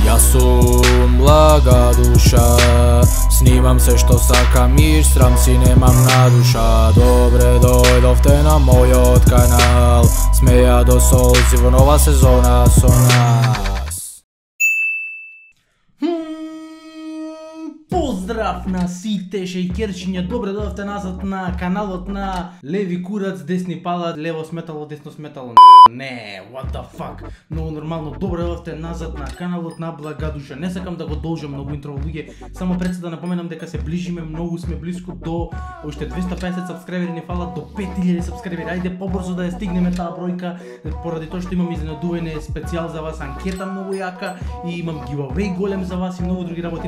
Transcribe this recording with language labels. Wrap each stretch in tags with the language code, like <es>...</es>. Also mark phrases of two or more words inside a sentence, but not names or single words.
<mk>Ја сум блага душа, снимам се што сакам и срам си немам на душа. Добре дојдовте на мој од канал, смеја до солзиво нова сезона со нас. Поздрав на сите шејкерчиња, добре дојдовте назад на каналот на Леви курац, десни палат, лево сметало, десно сметало. Не,</mk> <en>what the fuck.</en> <mk>Много нормално, добре дојдовте назад на каналот на Благадуша. Не сакам да го должам многу интро луѓе, само пред се да напоменам дека се ближиме, многу сме близко до уште 250 сабскрайбери ни фалат до 5000 сабскрайбери. Ајде побрзо да ја стигнеме таа бројка, поради тоа што имам изненадување специјал за вас, анкета многу јака и имам giveaway голем за вас и многу други работи.</mk>